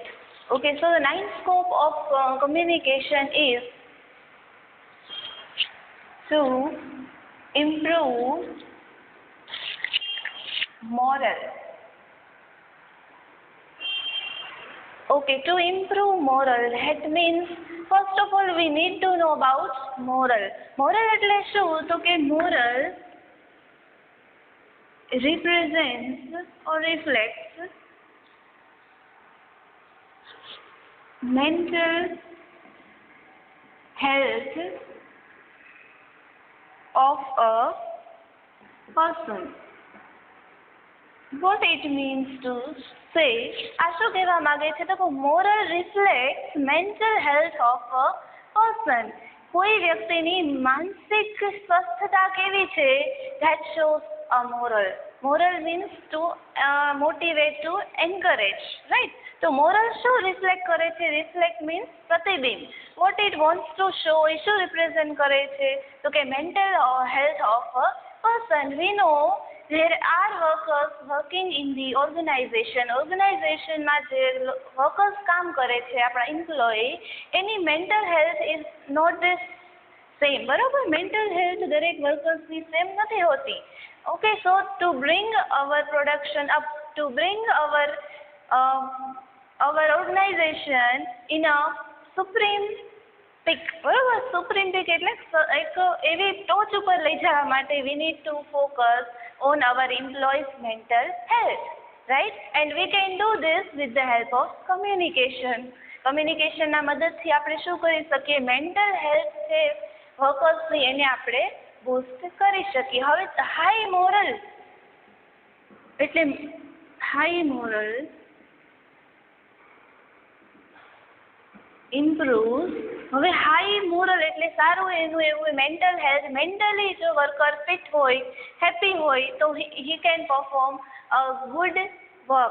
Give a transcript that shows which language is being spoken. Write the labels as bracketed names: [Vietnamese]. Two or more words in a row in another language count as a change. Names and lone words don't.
[English] Okay, so the 9th scope of communication is to improve moral. Okay, to improve moral, that means first of all we need to know about moral. [Gujarati] Moral એટલે શું? તો કે [English] moral represents or reflects mental health of a person. What it means to say, [Gujarati] આ શું કહેવા માંગે છે? [English] તો moral reflects mental health of a person. [Gujarati] કોઈ વ્યક્તિની માનસિક સ્વસ્થતા કેવી છે? [English] That shows a moral. Moral means to motivate, to encourage, right? [Gujarati] તો moral શું reflect કરે છે? [English] Reflect means પ્રતિબિંબ. What it wants to show, [Gujarati] એ શું represent કરે છે? તો કે [English] mental health of a person. We know there are workers working in the organization. [Gujarati] Organizationમાં જે workers કામ કરે છે, આપણા employee, એની [English] mental health is not the same. [Gujarati] બરાબર? [English] mental health [Gujarati] દરેક workersની same નથી હોતી. [English] Okay, so to bring our production up, to bring our organization in a supreme peak. બરાબર? supreme peak [Gujarati] એટલે એક એવી ટોચ ઉપર લઈ જવા માટે [English] we need to focus on our employees' mental health, right? And we can do this with the help of communication. [Gujarati] Communicationના મદદથી આપણે શું કરી શકીએ? [English] mental health [Gujarati] છે વર્કર્સની, એને આપણે બૂસ્ટ કરી શકીએ. હવે [English] high moral [Gujarati] એટલે [English] high moral improve. [Gujarati] હવે [English] high moral [Gujarati] એટલે સારું એનું એવું [English] mental health, [Gujarati] મેન્ટલી જો વર્કર ફિટ હોય, હેપી હોય, તો [English] he can perform a good work.